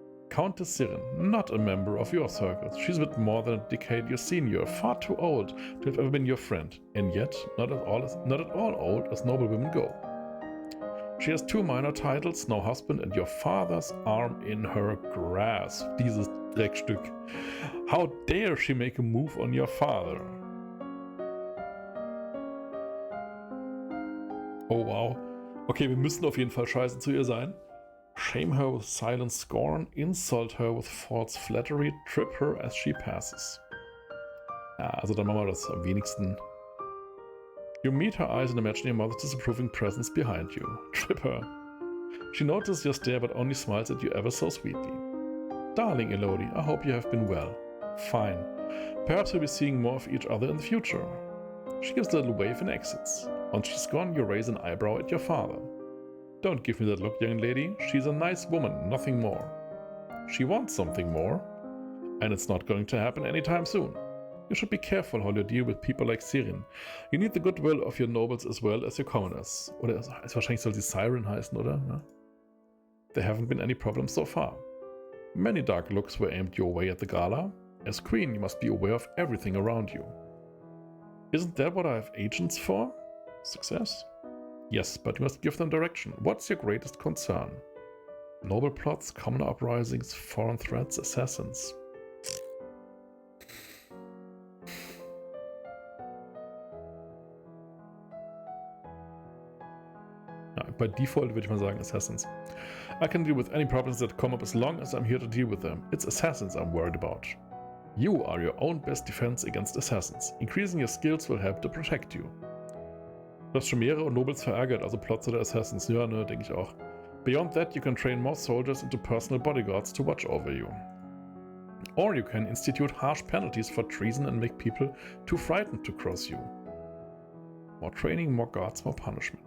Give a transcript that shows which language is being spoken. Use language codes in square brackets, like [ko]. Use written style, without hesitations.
[en] Countess Sirin, not a member of your circles. She's a bit more than a decade your senior, far too old to have ever been your friend, and yet not at all old as noble women go. She has 2 minor titles, no husband, and your father's arm in her grasp. [de] Dieses Dreckstück. [en] How dare she make a move on your father? Oh wow. [de] Okay, wir müssen auf jeden Fall scheiße zu ihr sein. [en] Shame her with silent scorn, insult her with false flattery, trip her as she passes. [de] Ja, also dann machen wir das am wenigsten. [en] You meet her eyes and imagine your mother's disapproving presence behind you. Trip her. She notices your stare but only smiles at you ever so sweetly. Darling Elodie, I hope you have been well. Fine. Perhaps we'll be seeing more of each other in the future. She gives a little wave and exits. Once she's gone, you raise an eyebrow at your father. Don't give me that look, young lady. She's a nice woman, nothing more. She wants something more, and it's not going to happen anytime soon. You should be careful how you deal with people like Sirin. You need the goodwill of your nobles as well as your commoners. [de] Oder wahrscheinlich soll sie Siren heißen, oder? Ja. [en] There haven't been any problems so far. Many dark looks were aimed your way at the gala. As queen, you must be aware of everything around you. Isn't that what I have agents for? Success? Yes, but you must give them direction. What's your greatest concern? Noble plots, common uprisings, foreign threats, assassins. [de] Ja, [en] by default [de] würde ich mal sagen assassins. [en] I can deal with any problems that come up as long as I'm here to deal with them. It's assassins I'm worried about. You are your own best defense against assassins. Increasing your skills will help to protect you. [de] Du hast schon mehrere Nobles verärgert, also Plots oder Assassins. Ja, ne, denke ich auch. [en] Beyond that, you can train more soldiers into personal bodyguards to watch over you. Or you can institute harsh penalties for treason and make people too frightened to cross you. More training, more guards, more punishment.